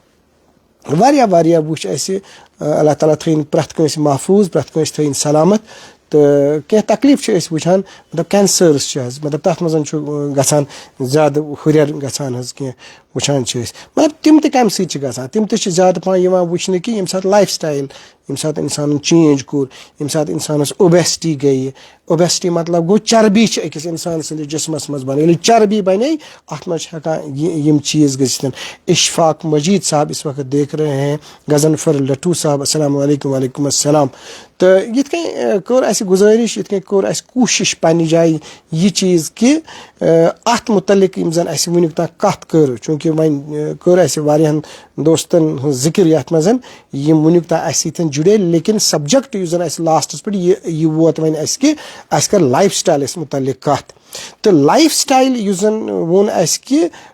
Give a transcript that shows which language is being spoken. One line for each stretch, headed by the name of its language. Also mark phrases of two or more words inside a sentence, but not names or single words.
Kashmiri: واریاہ وٕچھ اسہِ اللہ تعالیٰ تھٲیِن پرٛٮ۪تھ کٲنٛسہِ محفوٗظ پرٛٮ۪تھ کٲنٛسہِ تھٲیِن سلامت تہٕ کینٛہہ تکلیٖف چھِ أسۍ وٕچھان مطلب کینسٲرٕس چھِ حظ مطلب تتھ منٛز چھُ گژھان زیادٕ ہُرٮ۪ر گژھان حظ کینٛہہ وٕچھان چھِ أسۍ مطلب تِم تہِ کمہِ سۭتۍ چھِ گژھان تِم تہِ چھِ زیادٕ پہن یِوان وٕچھنہٕ کہِ ییٚمہِ ساتہٕ
English: life style
Kashmiri: ییٚمہِ ساتہٕ انسانن چینج کوٚر ییٚمہِ ساتہٕ انسانس اوبیسٹی گٔیہِ اوبیسٹی مطلب گوٚو چربی چھِ أکِس انسان سٕنٛدِس جسمس منٛز بنان ییٚلہِ چربی بنے اتھ منٛز چھِ ہٮ۪کان یِم چیٖز گٔژھِتھ.
Urdu: اشفاق مجیٖد صاحب اس وقت دیکھ رہے ہیں.
Arabic: غضنفر لٹوٗ صاحب السلام علیکم. وعلیکم السلام.
Kashmiri: تہٕ یِتھ کٔنۍ کٔر اسہِ گُزٲرِش یِتھ کٔنۍ کوٚر اسہِ کوٗشش پننہِ جایہِ یہِ چیٖز کہِ اتھ مُتعلق یِم زن اسہِ وُنیُک تام کتھ کٔر چوٗنٛکہِ وۄنۍ کٔر اسہِ واریاہن دوستن ہٕنٛز ذِکر یتھ منٛز یِم وُنیُک تام اسہِ سۭتۍ جُڑے لیکن سبجکٹ یُس زن اسہِ لاسٹس پٮ۪ٹھ یہِ ووت وۄنۍ اسہِ کہِ اسہِ کر لایف سٹایلس مُتعلق کتھ تہٕ
English: life style
Kashmiri: یُس زن ووٚن اسہِ کہِ